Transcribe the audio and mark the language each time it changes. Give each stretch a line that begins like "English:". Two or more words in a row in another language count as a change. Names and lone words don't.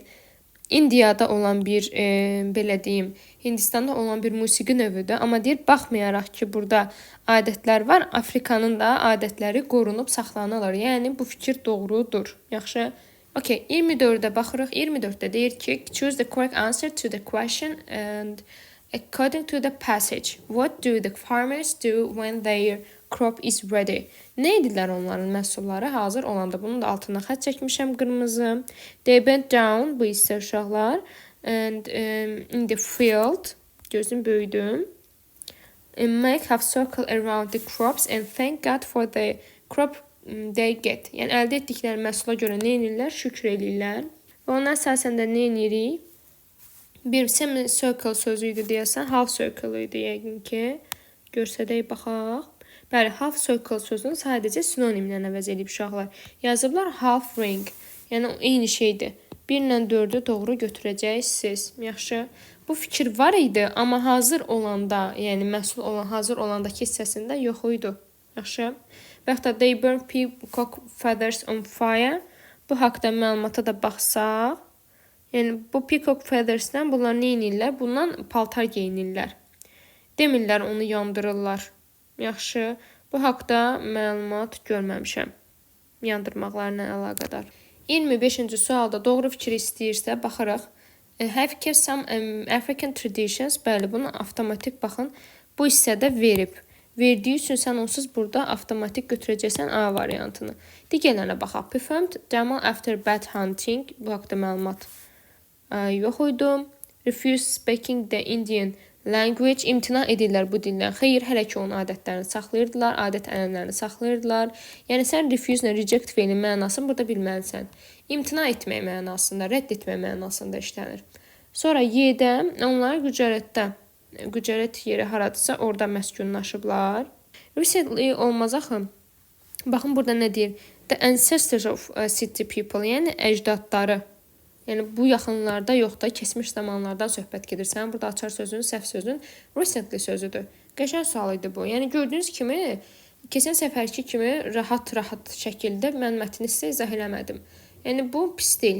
Azerbaijani: İndiyada olan bir, belə deyim, Hindistanda olan bir musiqi növüdür. Amma deyir, baxmayaraq ki, burada adətlər var, Afrikanın da adətləri qorunub saxlanılır. Yəni, bu fikir doğrudur. Yaxşı. Okay, 24-də baxırıq. 24-də deyir ki,
English: choose the correct answer to the question and according to the passage. What do the farmers do when their crop is ready?
Azerbaijani: Nə edirlər onların məhsulları hazır olanda? Bunun da altına xətt çəkmişəm qırmızı.
English: They bent down,
Azerbaijani: bu isə uşaqlar.
English: And in the field,
Azerbaijani: gözüm böyüdüm.
English: Make half circle around the crops and thank God for the crop they get.
Azerbaijani: Yəni, əldə etdikləri məhsula görə nə edirlər? Şükür edirlər. Və ona əsasən də nə edirik? Bir semi-circle sözü idi deyəsən,
English: half circle
Azerbaijani: idi yəqin ki. Görsədək baxaq. Bəli,
English: half circle
Azerbaijani: sözünü sadəcə sinonimlə əvəz edib uşaqlar. Yazıblar
English: half ring.
Azerbaijani: Yəni, eyni şeydir. 1 ilə 4-ü doğru götürəcəksiniz. Yaxşı. Bu fikir var idi, amma hazır olanda, yəni məhsul olan hazır olandakı hissəsində yox idi. Yaxşı. Və yaxud da
English: they burn peacock feathers on fire.
Azerbaijani: Bu haqda məlumata da baxsaq. Yəni, bu
English: peacock feathersdən
Azerbaijani: bunlar nə edirlər? Bundan paltar geyinirlər. Demirlər, onu yandırırlar. Yaxşı. Bu haqda məlumat görməmişəm. Yandırmaqlarla əlaqədar. 25-ci sualda doğru fikir istəyirsə, baxırıq.
English: Have kept some African traditions.
Azerbaijani: Bəli, bunu avtomatik baxın. Bu hissədə verib. Verdiyi üçün sən onsuz burada avtomatik götürəcəksən A variantını. Digərlərinə baxaq.
English: Performed Jamal after bad hunting.
Azerbaijani: Bu haqda məlumat yox idi.
English: Refuse speaking the Indian language.
Azerbaijani: İmtina edirlər bu dildən. Xeyr, hələ ki onun adətlərini saxlayırdılar, adət ənənələrini saxlayırdılar. Yəni sən refuse-nə reject feilin mənasını burada bilməlisən. İmtina etmək mənasında, rədd etmək mənasında işlənir. Sonra Y-də onlar Gücərət yeri haradırsa orada məskunlaşıblar. Recently olmaz axı. Baxın burada nə deyir?
English: The ancestors of city people,
Azerbaijani: yəni əcdadları. Yəni bu yaxınlarda yox da, keçmiş zamanlardan söhbət gedir. Sənin burada açar sözünün, səhv sözün recently sözüdür. Qəşəng sual idi bu. Yəni gördüyünüz kimi, keçən səfərki kimi rahat şəkildə mən mətni sizə izah eləmədim. Yəni bu pis deyil.